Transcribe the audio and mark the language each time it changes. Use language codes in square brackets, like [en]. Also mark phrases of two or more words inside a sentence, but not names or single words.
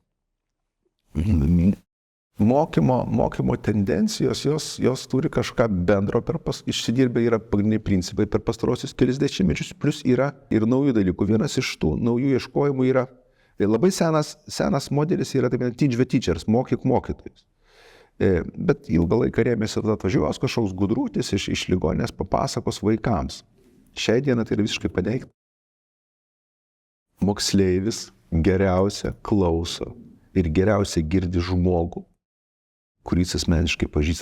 [lt] Mokymo tendencijos, jos turi kažką bendro, išsidirbę yra pagrindiniai principai per pastarosius kelis dešimtmečius, plus yra ir naujų dalykų. Vienas iš tų naujų ieškojimų yra, tai labai senas modelis yra taip, [en] teach the teachers, [lt] mokyk mokytojus. Bet ilgą laiką rėmėsi atvažiuos kažkoks gudrutis iš ligoninės papasakos vaikams. Šiai dieną tai yra visiškai paneigta. Moksleivis geriausia klauso ir geriausia girdi žmogų, kuris asmeniškai pažįsta.